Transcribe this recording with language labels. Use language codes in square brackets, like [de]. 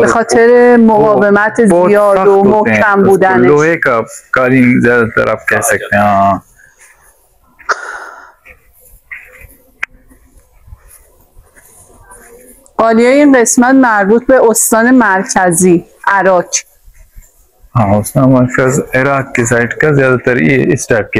[fa] به خاطر مقاومت زیاد و محکم بودنش. [hi] लोहे का कालीन ज्यादातर आप कह सकते हैं। [fa] قالیای این قسمت مربوط به استان مرکزی عراق. [hi] हाँ उसमें मरकज इराक के साइड का ज्यादातर ये इस टाइप के